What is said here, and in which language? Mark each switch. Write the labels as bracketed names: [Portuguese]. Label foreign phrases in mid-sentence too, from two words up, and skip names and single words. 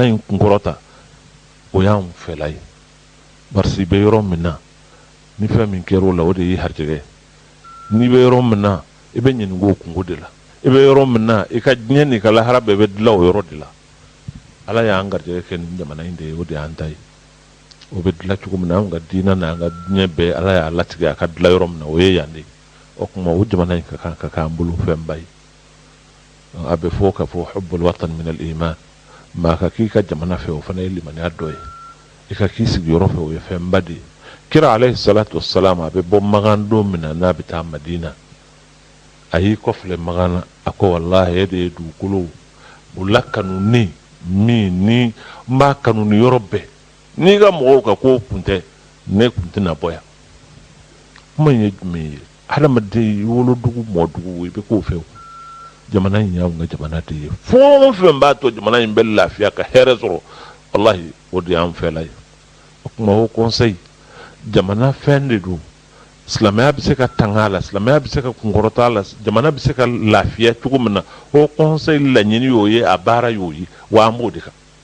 [Bambara] in kunkɔrɔta o y'anw fɛla ye barisi i bɛ yɔrɔ min na ni fɛn min kɛra o la o de ye harijɛgɛ n'i bɛ yɔrɔ min na i bɛ ɲininka o kungo de la i bɛ yɔrɔ min na i ka diɲɛ n'i ka lahara bɛɛ bɛ dilan o yɔrɔ de la ala y'an garijɛgɛ kɛ nin jamana in de ye o de y'an ta ye o bɛ dilan cogo min na an ka diinɛ n'an ka diɲɛ bɛɛ ala y'a latigɛ a ka dilan yɔrɔ min na o ye yan de o tuma o jamana in ka kan k'an bolo fɛnba ye a bɛ fɔ ka fɔ [Arabic] حب الوطن من الإيمان [Bambara] maa ka k'i ka jamana fɛ o fana ye limaniya dɔ ye i ka k'i sigiyɔrɔ fɛ o ye fɛnba de ye kira [Arabic] عليه الصلاة والسلام [Bambara] a bɛ bɔ Magan don min na n'a bɛ taa Madina a y'i kɔfilɛ Magan na a ko wallahi e de ye dugukolo o lakanuni min ni n b'a kanu ni yɔrɔ bɛɛ n'i ka mɔgɔw ka kow kun tɛ ne kun tɛna bɔ yan kuma in ye jumɛn ye hadamaden wolodugu mɔdugu i bɛ k'o fɛ o jamana in y'anw ka jamana de ye fɛn o fɛn b'a to jamana in bɛ lafiya ka hɛrɛ sɔrɔ wallahi o de y'an fɛla ye o kuma o conseil jamana fɛn de don silamɛya bɛ se ka tanga a la silamɛya bɛ se ka kunkɔrɔta a la jamana bɛ se ka lafiya cogo min na o conseil laɲini y'o ye a baara y'o ye wa an b'o de kan